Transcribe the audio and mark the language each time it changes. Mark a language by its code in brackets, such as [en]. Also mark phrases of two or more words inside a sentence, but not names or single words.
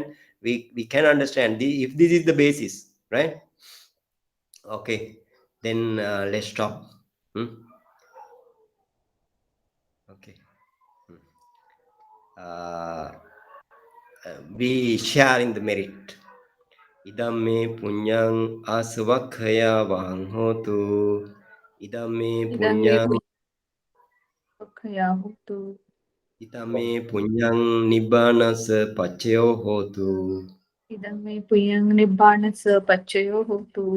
[en] We can understand if this is the basis, right? Okay, then let's stop. Hmm? Okay. Hmm. uh, we share in the merit. [pi] Idam me punyang asvakhaya vang hotu. Idam me Idang me punyang kaya hotu. idam me punyang nibbanasa pachayo hotu. Idang me puyang nibbanasa pachayo hotu.